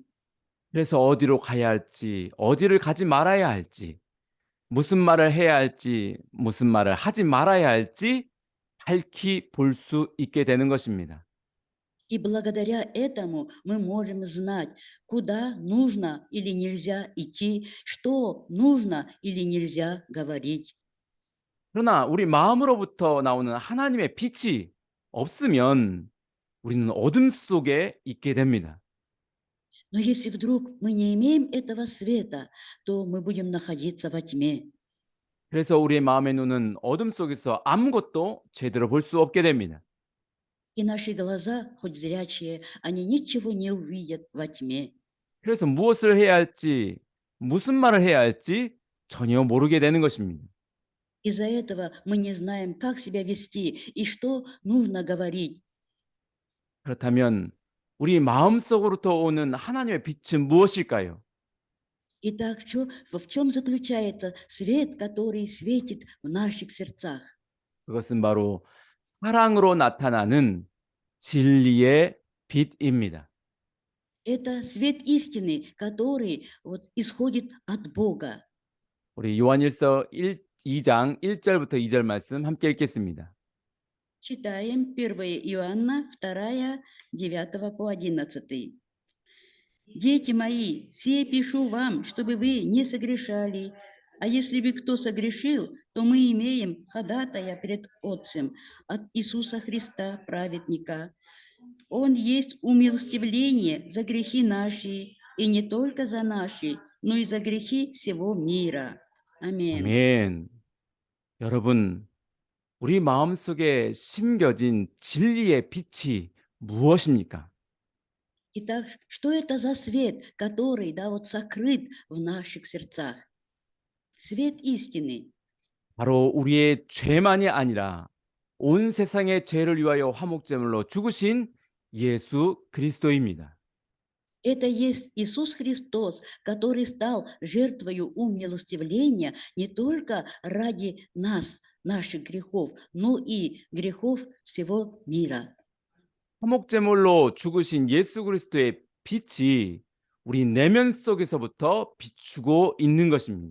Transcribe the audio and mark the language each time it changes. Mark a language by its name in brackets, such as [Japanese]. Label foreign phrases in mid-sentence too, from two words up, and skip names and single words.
[Korean] 그래서 어디로 가야 할지, 어디를 가지 말아야 할지, 무슨 말을 해야 할지, 무슨 말을 하지 말아야 할지 밝히 볼 수 있게 되는 것입니다. [Russian] И благодаря этому мы можем знать, куда нужно или нельзя идти, что нужно или нельзя говорить. [Korean] 그러나 우리 마음으로부터 나오는 하나님의 빛이 없으면 우리는 어둠 속에 있게 됩니다. [Russian] Но если вдруг мы не имеем этого света, то мы будем находиться во тьме. [Korean] 그래서 우리의 마음의 눈은 어둠 속에서 아무것도 제대로 볼 수 없게 됩니다. [Russian] И наши глаза, хоть зрячие, они ничего не увидят во тьме. [Korean] 그래서 무엇을 해야 할지, 무슨 말을 해야 할지 전혀 모르게 되는 것입니다. [Russian] Из-за этого мы не знаем, как себя вести и что нужно говорить. [Korean] 그렇다면 우리 마음속으로부터 오는 하나님의 빛은 무엇일까요? [Russian] Итак, в чем заключается свет, который светит в наших сердцах? [Korean] 그것은 바로 사랑으로 나타나는 진리의 빛입니다. [Russian] Это свет истины, который вот исходит от Бога. [Korean] 우리 요한일서 2장 1절부터 2절 말씀 함께 읽겠습니다. [Russian] Читаем 1 Иоанна 2, 9 по 11. «Дети мои, сие пишу вам, чтобы вы не согрешали. А если бы кто согрешил, то мы имеем ходатая пред Отцем от Иисуса Христа, праведника. Он есть умилостивление за грехи наши, и не только за наши, но и за грехи всего мира». Аминь. [Korean] 아멘. 여러분, 우리 마음속에 심겨진 진리의 빛이 무엇입니까? [Russian] Итак, что это за свет, который, да, вот сокрыт в наших сердцах? Свет истины. [Korean] 바로 우리의 죄만이 아니라 온 세상의 죄를 위하여 화목제물로 죽으신 예수 그리스도입니다. [Russian] Это есть Иисус Христос, который стал жертвою умилостивления не только ради нас, наших грехов, но и грехов всего мира. [Korean] 화목제물로 죽으신 예수 그리스도의 빛이 우리 내면 속에서부터 비추고 있는 것입니다.